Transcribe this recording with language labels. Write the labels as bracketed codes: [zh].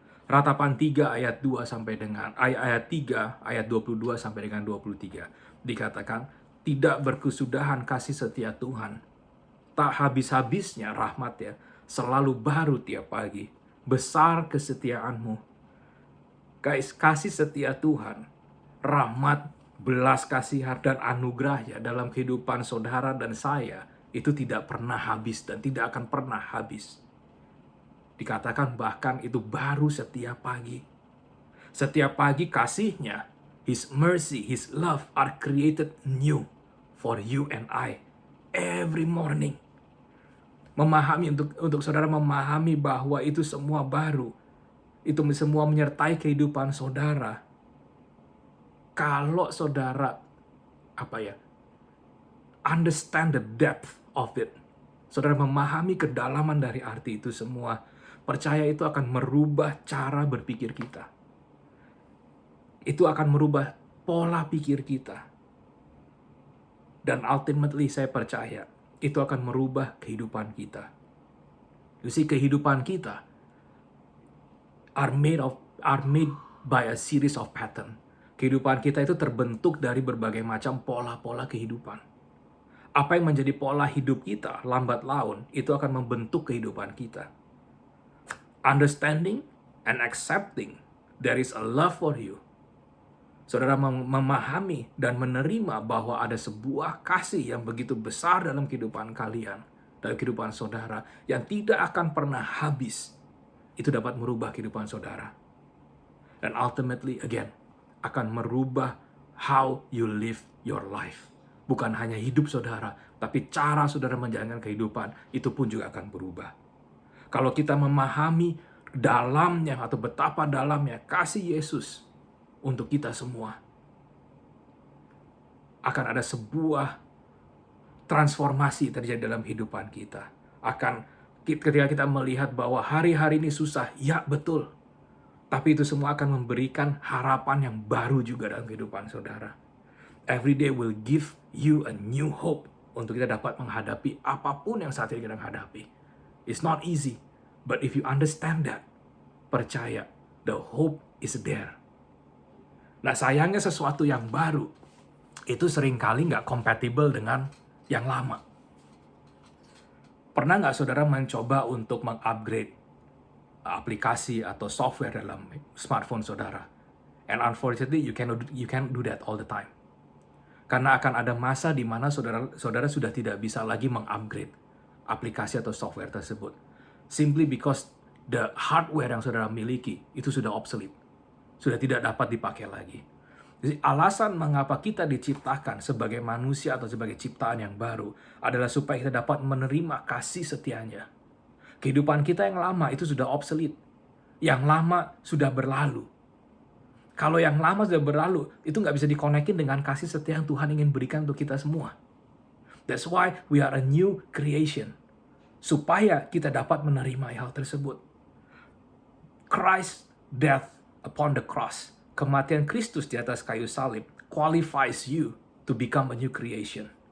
[id] Ratapan 3 ayat 2 sampai dengan ayat 3 ayat 22 sampai dengan 23 dikatakan, tidak berkesudahan kasih setia Tuhan, tak habis-habisnya rahmat-Nya, selalu baru tiap pagi, besar kesetiaan-Mu. Guys, kasih setia Tuhan, rahmat, belas kasihan dan anugerahnya dalam kehidupan saudara dan saya itu tidak pernah habis dan tidak akan pernah habis. Dikatakan bahkan itu baru setiap pagi. Setiap pagi kasih-Nya, [en] His mercy, His love are created new for you and I every morning. [id] Memahami untuk saudara memahami bahwa itu semua baru. Itu semua menyertai kehidupan saudara. Kalau saudara [en] understand the depth of it, [id] saudara memahami kedalaman dari arti itu semua, percaya itu akan merubah cara berpikir kita. Itu akan merubah pola pikir kita. Dan ultimately saya percaya itu akan merubah kehidupan kita. [en] You see, [id] kehidupan kita [en] are made by a series of pattern. [id] Kehidupan kita itu terbentuk dari berbagai macam pola-pola kehidupan. Apa yang menjadi pola hidup kita lambat laun itu akan membentuk kehidupan kita. [en] Understanding and accepting there is a love for you. [id] Saudara memahami dan menerima bahwa ada sebuah kasih yang begitu besar dalam kehidupan kalian, dalam kehidupan saudara, yang tidak akan pernah habis. Itu dapat merubah kehidupan saudara. [en] Dan ultimately, again, [id] akan merubah [en] how you live your life. [id] Bukan hanya hidup saudara, tapi cara saudara menjalankan kehidupan, itu pun juga akan berubah. Kalau kita memahami dalamnya atau betapa dalamnya kasih Yesus untuk kita semua, akan ada sebuah transformasi terjadi dalam kehidupan kita. Ketika kita melihat bahwa hari-hari ini susah, ya betul. Tapi itu semua akan memberikan harapan yang baru juga dalam kehidupan saudara. [en] Every day will give you a new hope [id] untuk kita dapat menghadapi apapun yang saat ini kita hadapi. [en] It's not easy, but if you understand that, [id] percaya, [en] the hope is there. [id] Nah, sayangnya sesuatu yang baru itu seringkali nggak compatible dengan yang lama. Pernah nggak saudara mencoba untuk mengupgrade aplikasi atau software dalam smartphone saudara? [en] And unfortunately, you can't do that all the time. [id] Karena akan ada masa di mana saudara sudah tidak bisa lagi mengupgrade aplikasi atau software tersebut. [en] Simply because the hardware [id] yang saudara miliki itu sudah obsolete. Sudah tidak dapat dipakai lagi. Jadi alasan mengapa kita diciptakan sebagai manusia atau sebagai ciptaan yang baru adalah supaya kita dapat menerima kasih setianya. Kehidupan kita yang lama itu sudah obsolete. Yang lama sudah berlalu. Kalau yang lama sudah berlalu, itu nggak bisa dikonekin dengan kasih setia yang Tuhan ingin berikan untuk kita semua. [en] That's why we are a new creation. [id] Supaya kita dapat menerima hal tersebut. [en] Christ's death upon the cross, [id] kematian Kristus di atas kayu salib, [en] qualifies you to become a new creation.